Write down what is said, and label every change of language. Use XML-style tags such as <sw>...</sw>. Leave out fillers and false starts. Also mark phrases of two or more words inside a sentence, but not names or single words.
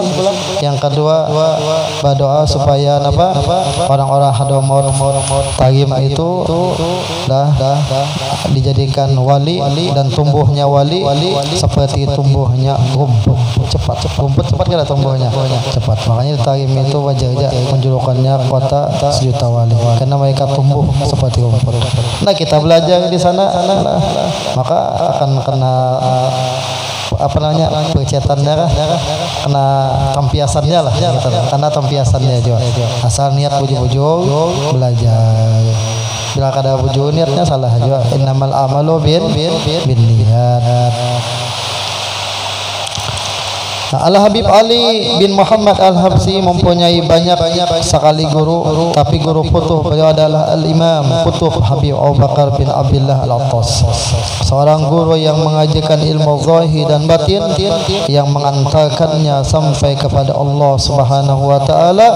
<id>Yang kedua berdoa supaya orang-orang Hadramaut Tarim itu dah dijadikan wali dan tumbuhnya wali seperti tumbuhnya rumput cepat kada tumbuhnya cepat. Makanya Tarim itu wajar aja menjulukannya kota sejuta wali karena mereka tumbuh seperti rumput.</id> <bjn>Nah, kita belajar di sana maka akan kena percetannya kena tampiasannya lah karena tampiasannya juga asal niat bujur-bujur belajar. Bila kada bujur niatnya salah juga.</bjn> <ar>إنما الأعمال بالنيات.</ar> <id>Nah, Al-Habib Ali bin Muhammad Al-Habsyi mempunyai banyak sekali guru, tapi guru putuh beliau adalah Al-Imam Putuh Habib Abu Bakar bin Abdullah Al-Attas, seorang guru yang mengajarkan ilmu zahir dan batin yang mengantarkannya sampai kepada Allah</id> <ar>سبحانه وتعالى.</ar>